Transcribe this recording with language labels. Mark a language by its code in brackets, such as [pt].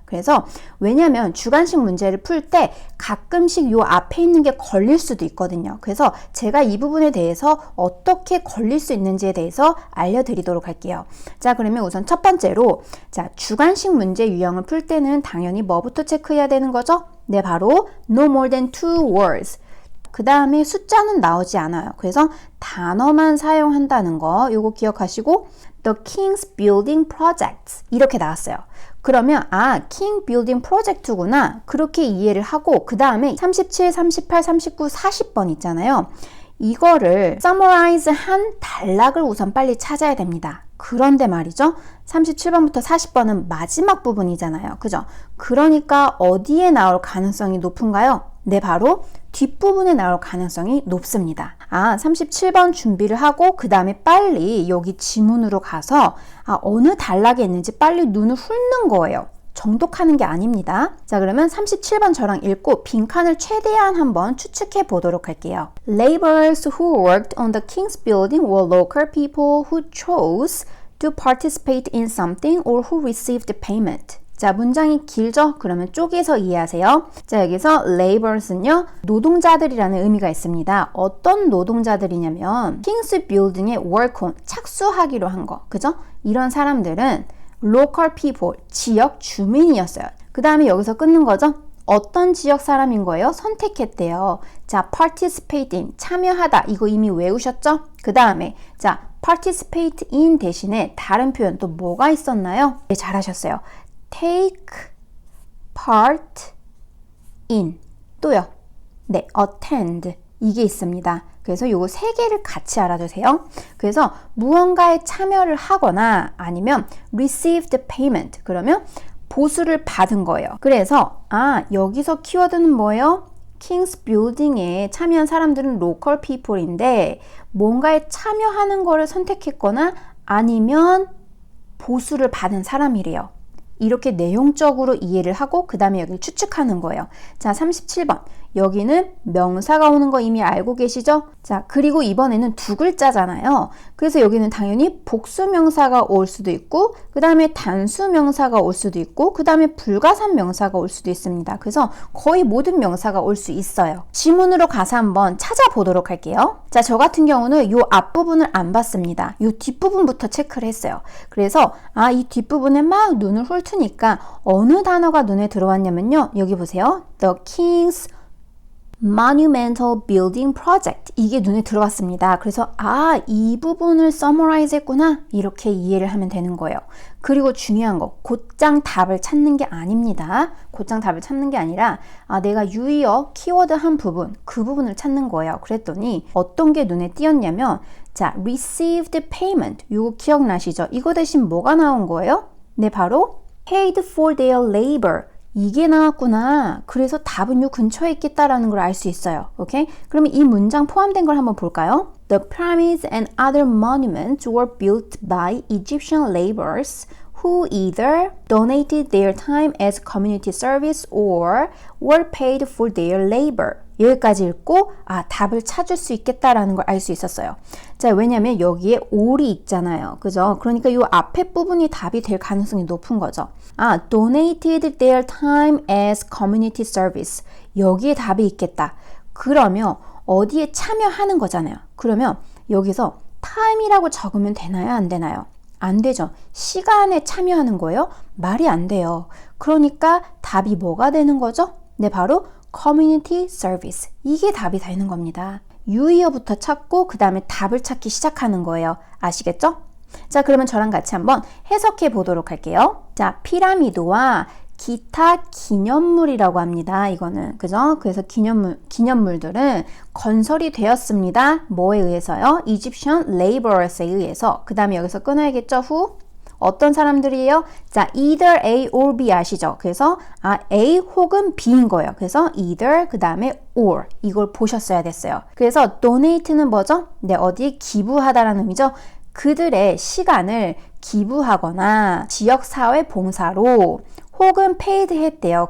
[ko] 그래서 왜냐면 주관식 문제를 풀 때 가끔씩 요 앞에 있는 게 걸릴 수도 있거든요. 그래서 제가 이 부분에 대해서 어떻게 걸릴 수 있는지에 대해서 알려드리도록 할게요. 자, 그러면 우선 첫 번째로 자, 주관식 문제 유형을 풀 때는 당연히 뭐부터 체크해야 되는 거죠? 네, 바로 [en] no more than 2 words. [ko] 그 다음에 숫자는 나오지 않아요. 그래서 단어만 사용한다는 거 요거 기억하시고 [en] The King's Building Project [ko] 이렇게 나왔어요. 그러면 [en] King Building Project [ko] 구나 그렇게 이해를 하고 그 다음에 37, 38, 39, 40번 있잖아요. 이거를 [en] summarize [ko] 한 단락을 우선 빨리 찾아야 됩니다. 그런데 말이죠. 37번부터 40번은 마지막 부분이잖아요. 그죠? 그러니까 어디에 나올 가능성이 높은가요? 네, 바로 뒷부분에 나올 가능성이 높습니다. 37번 준비를 하고 그 다음에 빨리 여기 지문으로 가서 어느 단락에 있는지 빨리 눈을 훑는 거예요. 정독하는 게 아닙니다. 자, 그러면 37번 저랑 읽고 빈칸을 최대한 한번 추측해 보도록 할게요. [en] Laborers who worked on the King's Building were local people who chose to participate in something or who received payment. [ko] 자, 문장이 길죠? 그러면 쪼개서 이해하세요. 자, 여기서 labors는요, 노동자들이라는 의미가 있습니다. 어떤 노동자들이냐면 킹스 빌딩에 work on, 착수하기로 한 거, 그죠? 이런 사람들은 local people, 지역 주민이었어요. 그 다음에 여기서 끊는 거죠? 어떤 지역 사람인 거예요? 선택했대요. 자, participate in, 참여하다. 이거 이미 외우셨죠? 그 다음에 자, participate in 대신에 다른 표현 또 뭐가 있었나요? 네, 잘하셨어요. take part in 또요. 네, attend 이게 있습니다. 그래서 요거 세 개를 같이 알아두세요. 그래서 무언가에 참여를 하거나 아니면 [en] received payment [ko] 그러면 보수를 받은 거예요. 그래서 여기서 키워드는 뭐예요? King's Building에 참여한 사람들은 [en] local people [ko] 인데 뭔가에 참여하는 거를 선택했거나 아니면 보수를 받은 사람이래요. 이렇게 내용적으로 이해를 하고 그 다음에 여기를 추측하는 거예요. 자, 37번. 여기는 명사가 오는 거 이미 알고 계시죠? 자, 그리고 이번에는 두 글자잖아요. 그래서 여기는 당연히 복수 명사가 올 수도 있고 그 다음에 단수 명사가 올 수도 있고 그 다음에 불가산 명사가 올 수도 있습니다. 그래서 거의 모든 명사가 올 수 있어요. 지문으로 가서 한번 찾아보도록 할게요. 자, 저 같은 경우는 이 앞부분을 안 봤습니다. 이 뒷부분부터 체크를 했어요. 그래서 이 뒷부분에 막 눈을 훑으니까 어느 단어가 눈에 들어왔냐면요. 여기 보세요. [en] The King's Monumental Building Project [ko] 이게 눈에 들어왔습니다. 그래서 이 부분을 summarize 했구나 이렇게 이해를 하면 되는 거예요. 그리고 중요한 거 곧장 답을 찾는 게 아닙니다. 곧장 답을 찾는 게 아니라 내가 유의어 키워드 한 부분 그 부분을 찾는 거예요. 그랬더니 어떤 게 눈에 띄었냐면 자, [en] received payment [ko] 이거 기억나시죠? 이거 대신 뭐가 나온 거예요? 네, 바로 [en] paid for their labor [ko] 이게 나왔구나. 그래서 답은 요 근처에 있겠다라는 걸 알 수 있어요. 오케이? 그러면 이 문장 포함된 걸 한번 볼까요? [en] The pyramids and other monuments were built by Egyptian laborers who either donated their time as community service or were paid for their labor. [ko] 여기까지 읽고 답을 찾을 수 있겠다라는 걸 알 수 있었어요. 자, 왜냐면 여기에 or이 있잖아요. 그죠? 그러니까 이 앞에 부분이 답이 될 가능성이 높은 거죠. [en] donated their time as community service. [ko] 여기에 답이 있겠다. 그러면 어디에 참여하는 거잖아요. 그러면 여기서 time이라고 적으면 되나요? 안 되나요? 안 되죠. 시간에 참여하는 거예요? 말이 안 돼요. 그러니까 답이 뭐가 되는 거죠? 네, 바로 [en] community service. [ko] 이게 답이 되는 겁니다. 유의어부터 찾고 그 다음에 답을 찾기 시작하는 거예요. 아시겠죠? 자, 그러면 저랑 같이 한번 해석해 보도록 할게요. 자, 피라미드와 기타 기념물이라고 합니다. 이거는 그죠? 그래서 기념물들은 건설이 되었습니다. 뭐에 의해서요? [en] Egyptian laborers [ko] 에 의해서. 그 다음에 여기서 끊어야겠죠? who? 어떤 사람들이에요? 자, either A or B 아시죠? 그래서 A 혹은 B인 거예요. 그래서 either 그 다음에 or 이걸 보셨어야 됐어요. 그래서 donate는 뭐죠? 네, 어디에 기부하다라는 의미죠. 그들의 시간을 기부하거나 지역사회 봉사로 혹은 paid 했대요.